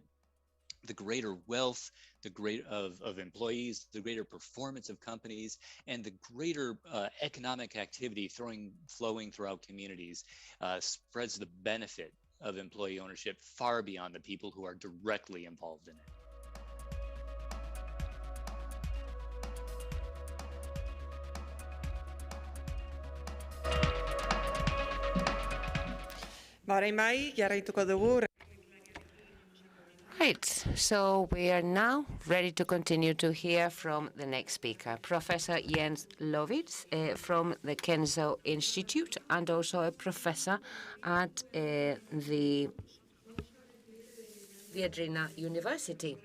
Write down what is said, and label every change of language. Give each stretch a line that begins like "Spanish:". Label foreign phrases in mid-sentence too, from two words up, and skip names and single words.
English: The greater wealth, of employees, the greater performance of companies, and the greater economic activity flowing throughout communities spreads the benefit of employee ownership far beyond the people who are directly involved in it.
Basque: Orain bai, jarraituko dugu.
English: Right, so we are now ready to continue to hear from the next speaker, Professor Jens Lovitz from the Kenzo Institute, and also a professor at the Viadrina University.